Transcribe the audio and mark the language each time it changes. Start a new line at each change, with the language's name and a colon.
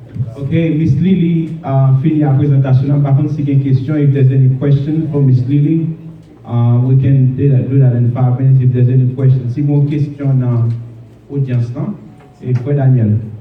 French: Okay, Miss Lily, fini la présentation. Par contre, si il y a une question,
English: if there's any question for Miss Lily, we can do that in 5 minutes if there's any question.
French: Si vous avez une question dans l'audience, et Frère Daniel.